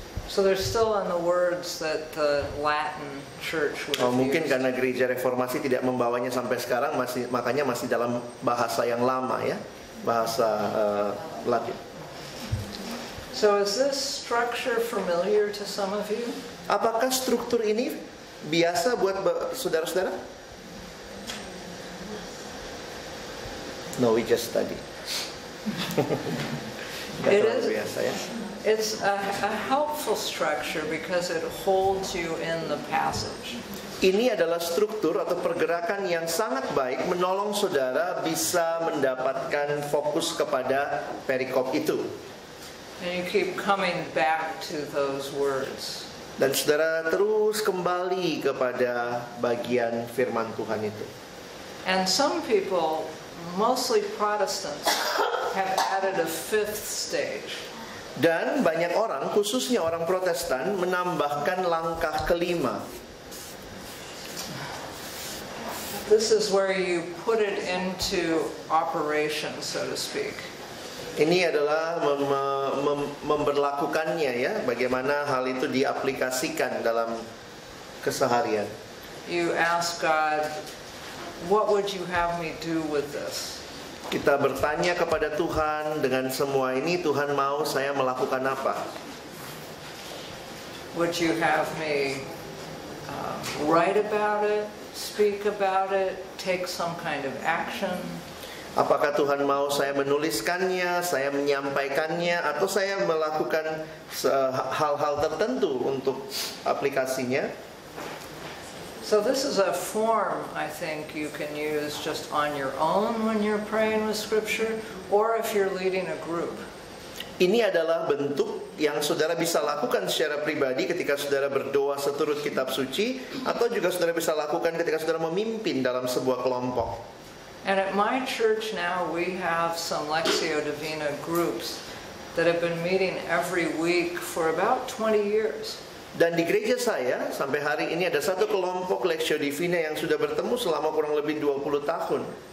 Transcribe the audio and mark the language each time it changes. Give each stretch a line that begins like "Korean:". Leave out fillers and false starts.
English: So they're still on the words that the Latin Church would have
Indonesian: Mungkin
English: used.
Indonesian: karena gereja reformasi tidak membawanya sampai sekarang, makanya masih dalam bahasa yang lama ya, bahasa Latin.
English: So is this structure familiar to some of you?
Indonesian: Apakah struktur ini biasa buat saudara-saudara?
English: No, we just study. It is.
Indonesian: Biasa ya.
English: It's a helpful structure because it holds you in the passage.
Indonesian: Ini adalah struktur atau pergerakan yang sangat baik menolong saudara bisa mendapatkan fokus kepada perikop itu.
English: And you keep coming back to those words.
Indonesian: Dan saudara terus kembali kepada bagian firman Tuhan itu.
English: And some people, mostly Protestants, have added a fifth stage.
Indonesian: Dan banyak orang, khususnya orang Protestan, menambahkan langkah kelima.
English: This is where you put it into operation, so to speak.
Indonesian: Ini adalah memberlakukannya ya, bagaimana hal itu diaplikasikan dalam keseharian.
English: You ask God, what would you have me do with this?
Indonesian: Kita bertanya kepada Tuhan, dengan semua ini Tuhan mau saya melakukan apa?
English: Would you have me write about it, speak about it, take some kind of action?
Indonesian: Apakah Tuhan mau saya menuliskannya, saya menyampaikannya, atau saya melakukan hal-hal tertentu untuk aplikasinya?
English: So this is a form I think you can use just on your own when you're praying with Scripture, or if you're leading a group.
Indonesian: Ini adalah bentuk yang saudara bisa lakukan secara pribadi ketika saudara berdoa seturut kitab suci, atau juga saudara bisa lakukan ketika saudara memimpin dalam sebuah kelompok.
English: And at my church now we have some Lectio Divina groups that have been meeting every week for about 20 years.
Indonesian: Dan di gereja saya sampai hari ini ada satu kelompok Lectio Divina yang sudah bertemu selama kurang lebih 20 tahun.